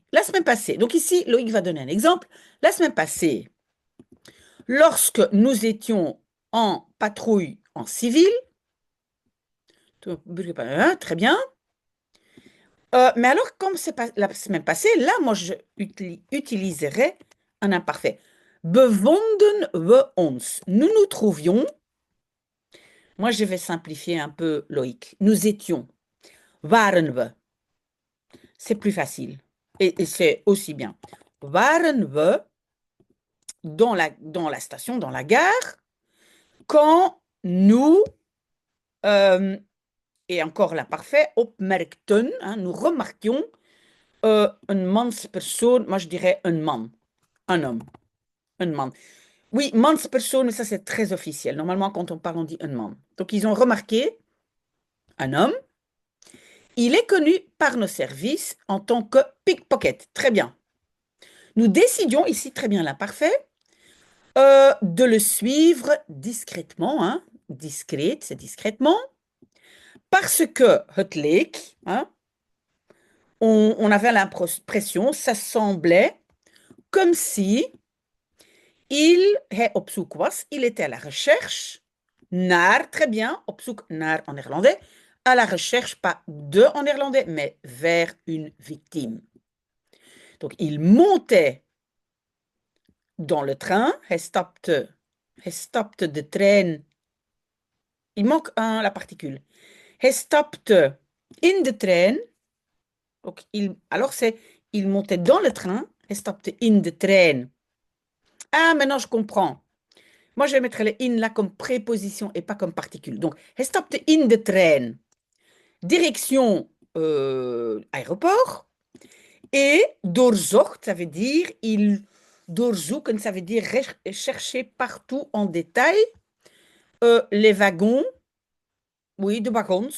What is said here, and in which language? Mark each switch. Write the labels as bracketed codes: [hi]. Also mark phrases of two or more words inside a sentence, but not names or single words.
[fr] La semaine passée, donc ici, Loïc va donner un exemple. La semaine passée, lorsque nous étions en patrouille en civil, très bien. Mais alors, comme c'est pas la semaine passée, là, moi, je utiliserai un imparfait. [nl] Bevonden we ons. [fr] Nous nous trouvions. Moi, je vais simplifier un peu, Loïc. Nous étions. [nl] Waren we. [fr] C'est plus facile. Et c'est aussi bien. [nl] Waren we [fr] dans la station, dans la gare, quand nous, et encore l'imparfait, opmerkten, hein, nous remarquions [nl] een manspersoon, [fr] moi je dirais un man, un homme, un man. Oui, manspersoon, ça c'est très officiel. Normalement, quand on parle, on dit un man. Donc, ils ont remarqué un homme. Il est connu par nos services en tant que pickpocket. Très bien. Nous décidions, ici très bien l'imparfait, de le suivre discrètement. Hein. Discrète, c'est discrètement. Parce que [nl] het leek, [fr] hein, on avait l'impression, ça semblait comme si [nl] hij op zoek was, [fr] il était à la recherche, naar, très bien, [nl] op zoek naar [fr] en néerlandais, à la recherche, pas de en néerlandais, mais vers une victime. Donc, il montait dans le train, [nl] hij stapte de trein, [fr] il manque la particule, [nl] hij stapte in de trein, [fr] donc alors il montait dans le train, [nl] hij stapte in de trein. [fr] Ah, maintenant je comprends. Moi, je vais mettre le in là comme préposition et pas comme particule. Donc, [nl] hij stapte in de trein. [fr] Direction aéroport. Et doorzocht, ça veut dire, doorzoeken, ça veut dire chercher partout en détail les wagons Oui, [nl] de wagons.